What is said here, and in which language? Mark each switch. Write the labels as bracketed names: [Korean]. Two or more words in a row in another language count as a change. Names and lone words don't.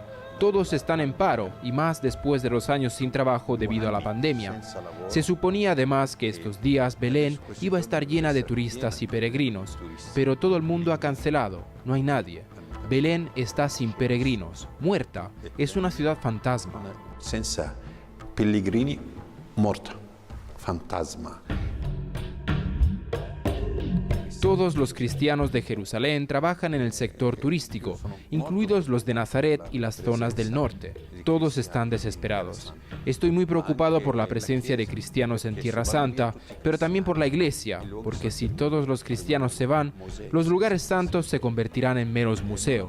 [Spanish] Todos están en paro, y más después de los años sin trabajo debido a la pandemia. Se suponía además que estos días Belén iba a estar llena de turistas y peregrinos, pero todo el mundo ha cancelado, no hay nadie. Belén está sin peregrinos, muerta, es una ciudad fantasma. [Italian] Senza pellegrini, morta, fantasma. [Spanish] Todos los cristianos de Jerusalén trabajan en el sector turístico, incluidos los de Nazaret y las zonas del norte. Todos están desesperados. Estoy muy preocupado por la presencia de cristianos en Tierra Santa, pero también por la iglesia, porque si todos los cristianos se van, los lugares santos se convertirán en meros museos.